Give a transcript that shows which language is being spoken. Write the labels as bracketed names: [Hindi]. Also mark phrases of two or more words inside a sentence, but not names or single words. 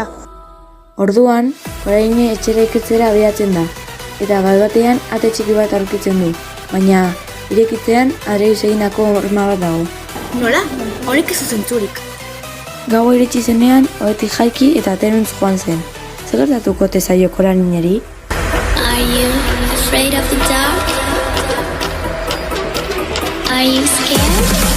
[Basque] Orduan, orain etxera ikertzera abiatzen da, eta bat-batean ate txiki bat aurkitzen du, baina irekitzean adreiz eginako horma bat dago. Nola? Horik ez zentzurik. Gaua iritsi zenean, ohetik jaiki eta ateruntz joan zen. Zer gertatuko te zaio koranineri? [English] Are you afraid of the dark? Are you scared?